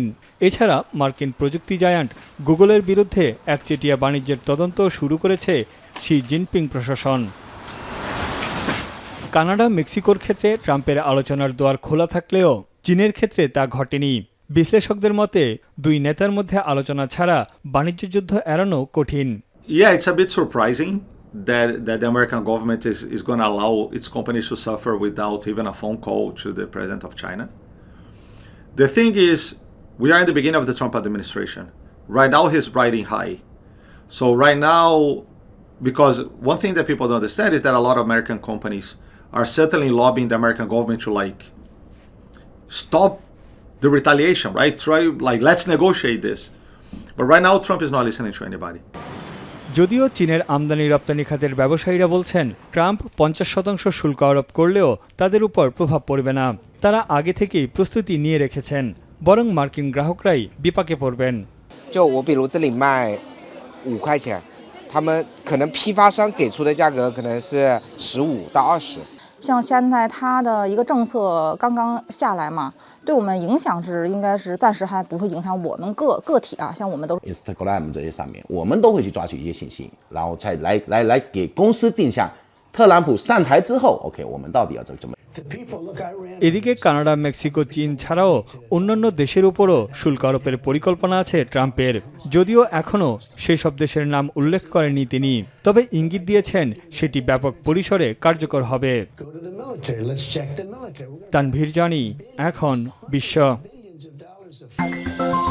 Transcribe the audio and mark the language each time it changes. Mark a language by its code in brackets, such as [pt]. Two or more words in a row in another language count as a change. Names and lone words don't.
[bn] এছাড়া মার্কিন প্রযুক্তি জায়ান্ট গুগলের বিরুদ্ধে একচেটিয়া বাণিজ্যের তদন্ত শুরু করেছে শি জিনপিং প্রশাসন। কানাডা, মেক্সিকোর ক্ষেত্রে ট্রাম্পের আলোচনার দুয়ার খোলা থাকলেও চীনের ক্ষেত্রে তা ঘটেনি। বিশ্লেষকদের মতে দুই নেতার মধ্যে আলোচনা ছাড়া বাণিজ্য যুদ্ধ এড়ানো কঠিন। [en] Yeah, it's a bit surprising that the American government is going to allow its companies to suffer without even a phone call to the president of China. The thing is, we are in the beginning of the Trump administration. Right now, he's riding high. So right now, because one thing that people don't understand is that a lot of American companies are certainly lobbying the American government to stop the retaliation, right? Try let's negotiate this. But right now, Trump is not listening to anybody. [bn] যদিও চীনের আমদানি রপ্তানি খাতের ব্যবসায়ীরা বলছেন, ট্রাম্প 50% শুল্ক আরোপ করলেও তাদের উপর প্রভাব পড়বে না। তারা আগে থেকেই প্রস্তুতি নিয়ে রেখেছেন, বরং মার্কিন গ্রাহকরাই বিপাকে পড়বেন। [zh] 就我比如这里卖5块钱，他们可能批发商给出的价格可能是15到20。像现在它的一个政策刚刚下来嘛，对我们影响是应该是暂时还不会影响我们个体啊，像我们都 Instagram 这些上面，我们都会去抓取一些信息，然后再来给公司定向。特朗普上台之后 ，OK， 我们到底要怎么？ [bn] এদিকে কানাডা, মেক্সিকো, চীন ছাড়াও অন্যান্য দেশের উপরও শুল্ক আরোপের পরিকল্পনা আছে ট্রাম্পের, যদিও এখনও সেসব দেশের নাম উল্লেখ করেননি তিনি। তবে ইঙ্গিত দিয়েছেন সেটি ব্যাপক পরিসরে কার্যকর হবে। তানভীর জানি, এখন বিশ্ব।